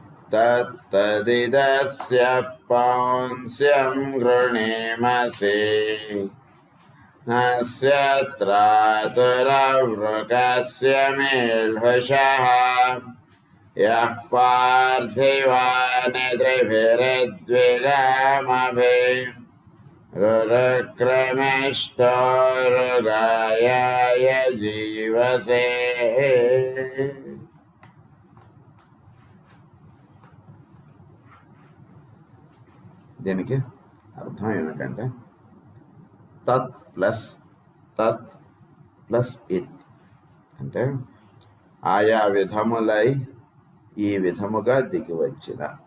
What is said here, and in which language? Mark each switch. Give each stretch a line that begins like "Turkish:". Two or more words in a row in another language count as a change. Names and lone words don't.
Sanskrit: तत्तदिदस्य पौंस्यं गृणीमसि अस्य त्रातुरवृकस्य मेल्हुषः यः पार्थिवानिद्रिभिर्द्विगामभिः रुरुक्रमश्चोरुगायाय जीवसे.
Telugu: దీనికి అర్థం ఏమిటంటే తత్ ప్లస్ ఇత్ అంటే ఆయా విధములై ఈ విధముగా దిగివచ్చిన